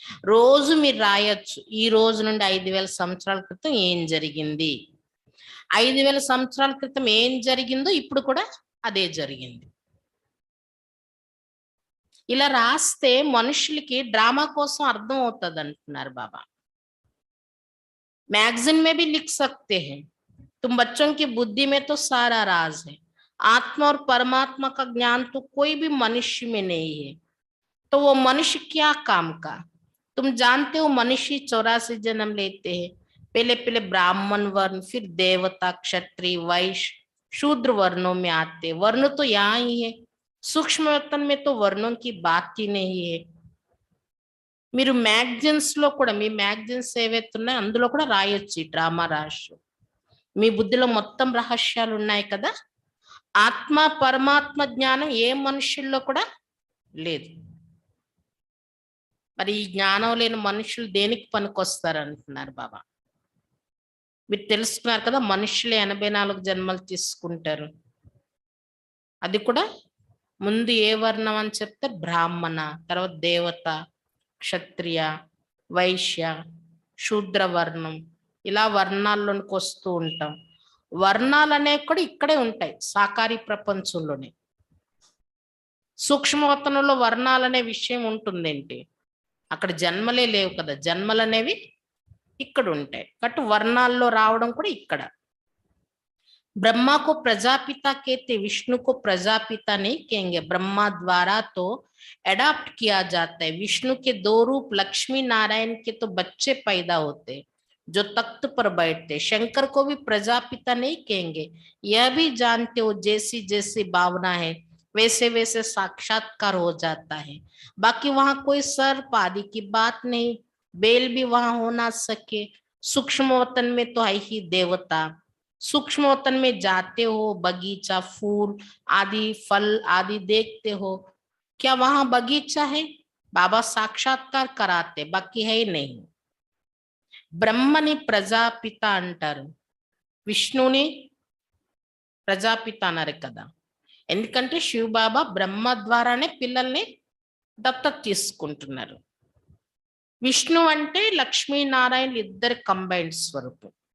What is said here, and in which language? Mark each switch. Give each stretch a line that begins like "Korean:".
Telugu: రోజు మీరు రాయొచ్చు, ఈ రోజు నుండి 5000 సంవత్సరాల క్రితం ఏం జరిగింది, 5000 సంవత్సరాల క్రితం ఏం జరిగిందో ఇప్పుడు కూడా అదే జరిగింది. ఇలా రాస్తే మనుషులకి డ్రామా కోసం అర్థం అవుతుంది అంటున్నారు బాబా.
Hindi: मैगजीन में भी लिख सकते हैं, तुम बच्चों की बुद्धि में तो सारा राज है, आत्मा और परमात्मा का ज्ञान तो कोई भी मनुष्य में नहीं है, तो वो मनुष्य क्या काम का। तुम जानते हो मनुष्य 84 जन्म लेते हैं, पहले पहले ब्राह्मण वर्ण, फिर देवता, क्षत्रिय, वैश्य, शूद्र वर्णों में आते। वर्ण तो यहाँ ही है, सूक्ष्म वतन में तो वर्णों की बात ही नहीं है।
Telugu: మీరు మ్యాగజైన్స్ లో కూడా, మీ మ్యాగజైన్స్ ఏవైతే ఉన్నాయో అందులో కూడా రాయొచ్చు, ఈ డ్రామా రాయొచ్చు. మీ బుద్ధిలో మొత్తం రహస్యాలు ఉన్నాయి కదా. ఆత్మ పరమాత్మ జ్ఞానం ఏ మనుషుల్లో కూడా లేదు. మరి ఈ జ్ఞానం లేని మనుషులు దేనికి పనికొస్తారు అంటున్నారు బాబా. మీరు తెలుసుకున్నారు కదా, మనుషులు 84 జన్మలు తీసుకుంటారు. అది కూడా ముందు ఏ వర్ణం అని చెప్తే బ్రాహ్మణ, తర్వాత దేవత, క్షత్రియ, వైశ్య, శూద్ర వర్ణం, ఇలా వర్ణాల్లోనికి వస్తూ ఉంటాం. వర్ణాలు అనేవి కూడా ఇక్కడే ఉంటాయి, సాకారి ప్రపంచంలోనే. సూక్ష్మవతనంలో వర్ణాలనే విషయం ఉంటుందేంటి, అక్కడ జన్మలే లేవు కదా, జన్మలు అనేవి ఇక్కడ ఉంటాయి. కాబట్టి వర్ణాల్లో రావడం కూడా ఇక్కడ.
Hindi: ब्रह्मा को प्रजापिता कहते, विष्णु को प्रजापिता नहीं कहेंगे। ब्रह्मा द्वारा तो एडॉप्ट किया जाता है, विष्णु के 2 रूप लक्ष्मी नारायण के तो बच्चे पैदा होते जो तख्त पर बैठते। शंकर को भी प्रजापिता नहीं कहेंगे, यह भी जानते हो जैसी जैसी भावना है वैसे वैसे साक्षात्कार हो जाता है। बाकी वहां कोई सर्प आदि की बात नहीं, बेल भी वहां हो ना सके। सूक्ष्म वतन में तो है ही देवता, सूक्ष्म वतन में जाते हो, बगीचा, फूल आदि, फल आदि देखते हो, क्या वहां बगीचा है? बाबा साक्षात्कार कराते, बाकी है नहीं.
Telugu: బ్రహ్మని ప్రజాపిత అంటారు, విష్ణుని ప్రజాపిత అన్నారు కదా. ఎందుకంటే శివబాబా బ్రహ్మ ద్వారానే పిల్లల్ని దత్తత తీసుకుంటున్నారు. విష్ణు అంటే లక్ష్మీనారాయణలు ఇద్దరు కంబైన్డ్ స్వరూపం.